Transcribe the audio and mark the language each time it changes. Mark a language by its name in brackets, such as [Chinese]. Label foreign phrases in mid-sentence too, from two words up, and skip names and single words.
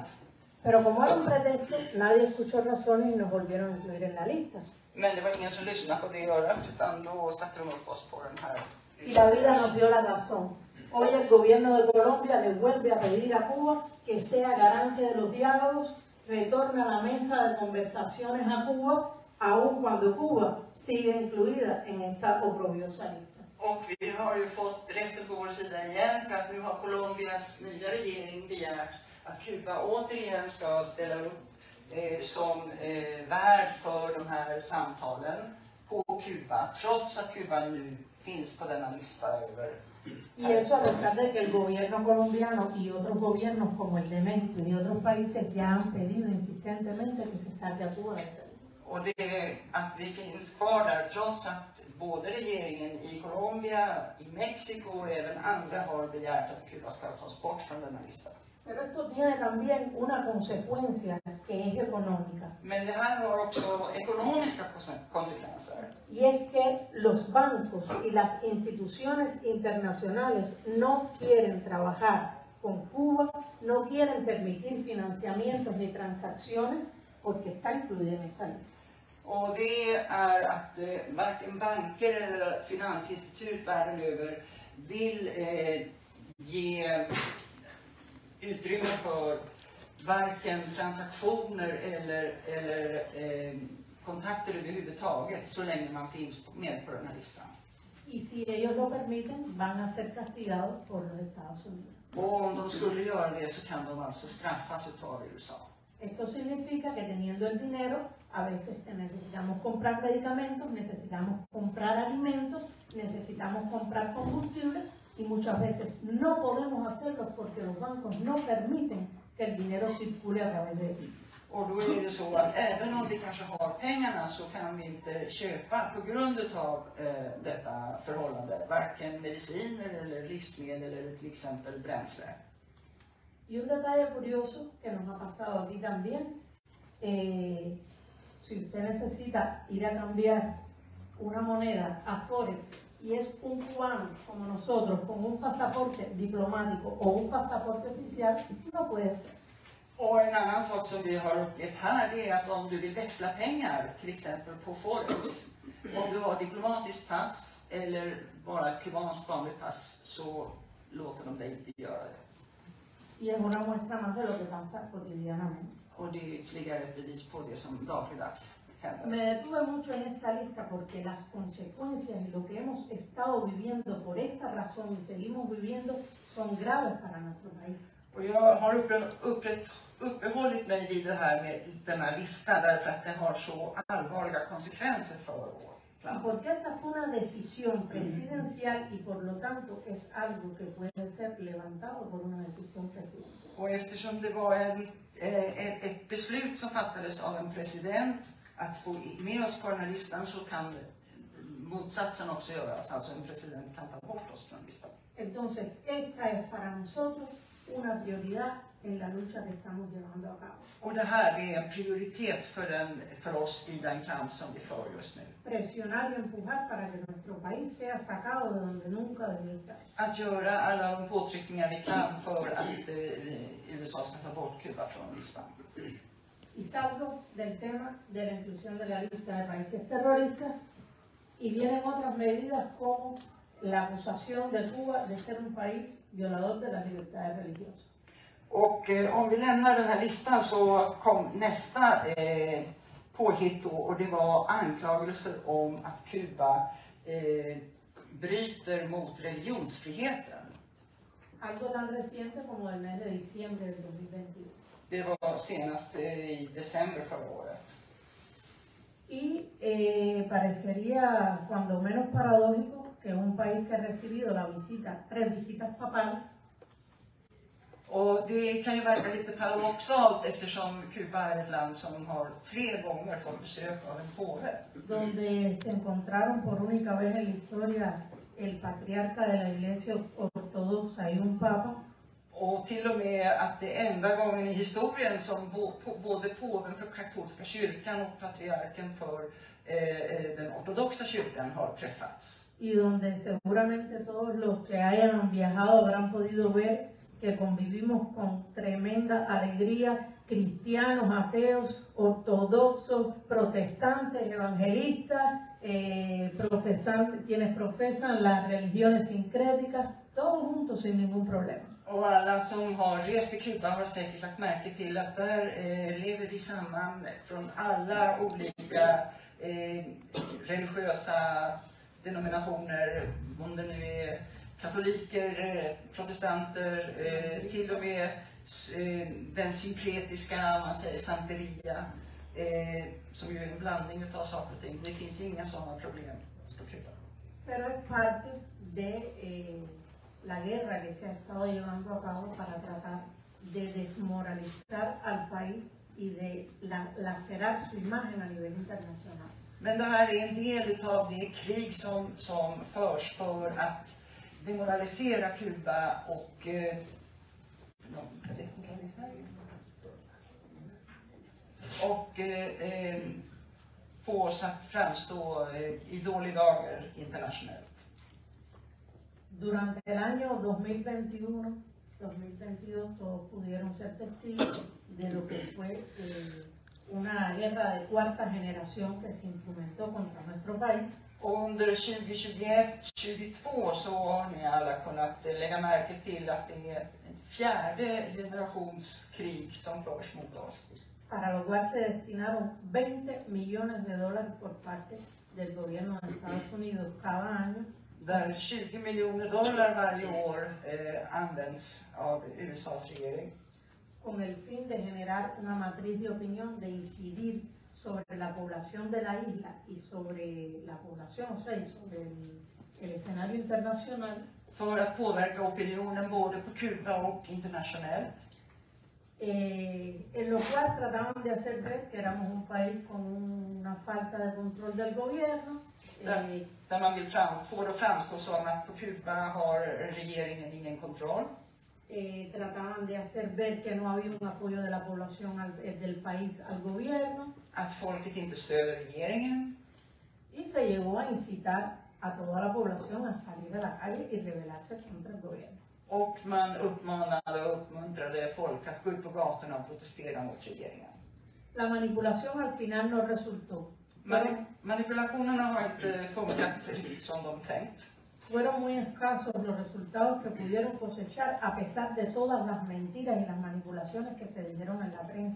[Spanish] Pero como era un pretexto, nadie escuchó razones y nos volvieron a incluir en la lista. [Swedish] Men det var ingen som lyssnade på det örat utan då satte de upp oss på den här [Spanish] Y la vida nos dio la razón. Hoy el gobierno de Colombia le vuelve a pedir a Cuba que sea garante de los diálogos, retorna a la mesa de conversaciones a Cuba, aun cuando Cuba sigue incluida en esta oprobiosa lista. [Swedish] Och vi har ju fått rätten på vår sida igen för att nu har Colombias nya regering begärt att Kuba återigen ska ställa upp som värd för de här samtalen på Kuba, trots att Kuba nu finns på denna lista över. [Spanish] Y eso a pesar de que el gobierno colombiano y otros gobiernos como el de México y otros países ya han pedido insistentemente que se saque a Cuba de esa lista. [Swedish] Och det att vi finns kvar där trots att både regeringen i Colombia, i Mexiko och även andra har begärt att Kuba ska tas bort från denna lista. [Spanish] Pero esto tiene también una consecuencia que es económica. [Swedish] Men det här har också ekonomiska konsekvenser. [Spanish] Y es que los bancos y las instituciones internacionales no quieren trabajar con Cuba, no quieren permitir financiamientos ni transacciones porque está incluida en esta lista. [Swedish] Och det är att varken banker eller finansinstitut världen över vill ge utrymme för varken transaktioner eller kontakter överhuvudtaget så länge man finns med på den här listan. [Spanish] Y si ellos lo permiten, van a ser castigados por los Estados Unidos. [Swedish] Och om de skulle göra det så kan de alltså straffas av USA. [Spanish] Esto significa que teniendo el dinero, a veces necesitamos comprar medicamentos, necesitamos comprar alimentos, necesitamos comprar combustibles y muchas veces no podemos hacerlo porque los bancos no permiten que el dinero circule a través de ellos. [Swedish] Och då är det så att även om vi kanske har pengarna så kan vi inte köpa på grund av detta förhållande, varken mediciner eller livsmedel eller till exempel bränsle. [Spanish] Y un detalle curioso que nos ha pasado aquí también, si usted necesita ir a cambiar una moneda a Forex y es un cubano como nosotros con un pasaporte diplomático o un pasaporte oficial, no puede hacer. [Swedish] Och en annan sak som vi har upplevt här det är att om du vill växla pengar, till exempel på Forex, om du har diplomatiskt pass eller bara ett kubanskt vanligt pass så låter de dig inte göra det. [Spanish] Y es una muestra más de lo que pasa cotidianamente. [Swedish] Och det är ytterligare ett bevis på det som dagligdags händer. [Spanish] Me detuve mucho en esta lista porque las consecuencias y lo que hemos estado viviendo por esta razón y seguimos viviendo son graves para nuestro país. [Swedish] Och jag har uppehållit mig vid det här med denna lista därför att det har så allvarliga konsekvenser för vårt [Spanish] Y [Swedish] land. [Spanish] porque esta fue una decisión presidencial y por lo tanto es algo que puede ser levantado por una decisión presidencial. [Swedish] Och eftersom det var ett beslut som fattades av en president att få med oss på den här listan så kan motsatsen också göras. Alltså en president kan ta bort oss från listan. [Spanish] Entonces, esta es para nosotros una prioridad en la lucha que estamos llevando a cabo. [Swedish] Och det här är en prioritet för oss i den kamp som vi för just nu. [Spanish] Presionar y empujar para que nuestro país sea sacado de donde nunca debió estar. [Swedish] Att göra alla de påtryckningar vi kan för att USA ska ta bort Kuba från listan. [Spanish] Y salgo del tema de la inclusión de la lista de países terroristas y vienen otras medidas como la acusación de Cuba de ser un país violador de las libertades religiosas. [Swedish] Och om vi lämnar den här listan så kom nästa påhitt då, och det var anklagelser om att Kuba bryter mot religionsfriheten. [Spanish] Algo tan reciente como el mes de diciembre del 2021. [Swedish] Det var senast i december förra året. [Spanish] Y parecería cuando menos paradójico que un país que ha recibido 3 visitas papales [Swedish] Och det kan ju verka lite paradoxalt eftersom Kuba är ett land som har 3 gånger fått besök av en påve. [Spanish] Donde se encontraron por única vez en la historia el patriarca de la iglesia ortodoxa y un papa. [Swedish] Och till och med att det är enda gången i historien som både påven för katolska kyrkan och patriarken för den ortodoxa kyrkan har träffats. [Spanish] Y donde seguramente todos los que hayan viajado habrán podido ver que convivimos con tremenda alegría, cristianos, ateos, ortodoxos, protestantes, evangelistas, quienes profesan las religiones sincréticas, todos juntos sin ningún problema. [Swedish] Och alla som har rest till Kuba har säkert lagt märke till att där lever vi samman från alla olika religiösa denominationer, om det nu är katoliker, protestanter, till och med den synkretiska, man säger santeria, som ju är en blandning av saker och ting. Det finns inga sådana problem på Kuba. [Spanish] Pero es parte de la guerra que se ha estado llevando a cabo para tratar de desmoralizar al país y de lacerar su imagen a nivel internacional. [Swedish] Men det här är en del av det krig som förs för att demoralisera Kuba och få oss att framstå i dålig dager internationellt. [Spanish] Durante el año 2021, 2022 todos pudieron ser testigos de lo que fue una guerra de cuarta generación que se instrumentó contra nuestro país. [Swedish] Under 2021-2022 så har ni alla kunnat lägga märke till att det är en 4:e generations krig som förs mot oss. [Spanish] Para lo cual se destinaron 20 millones de dólares por parte del gobierno de Estados Unidos cada año. [Swedish] Där 20 miljoner dollar varje år används av USAs regering. [Spanish] Con el fin de generar una matriz de opinión, de incidir sobre la población de la isla y sobre la población, o sea, sobre el escenario internacional. [Swedish] För att påverka opinionen både på Kuba och internationellt. [Spanish] En lo cual trataban de hacer ver que éramos un país con una falta de control del gobierno. [Swedish] Där man vill få det att framstå som att på Kuba har regeringen ingen kontroll. [Spanish] Trataban de hacer ver que no había un apoyo de la población del país al gobierno. [Swedish] Att folket inte stöder regeringen. [Spanish] Y se llegó a incitar a toda la población a salir a la calle y rebelarse contra el gobierno. [Swedish] Och man uppmanade och uppmuntrade folk att gå ut på gatorna och protestera mot regeringen. [Spanish] La manipulación al final no resultó. [Swedish] Manipulationerna har inte funkat riktigt som de tänkt. [Spanish] Fueron muy escasos los resultados que pudieron cosechar a pesar de todas las mentiras y las manipulaciones que se dijeron en la prensa.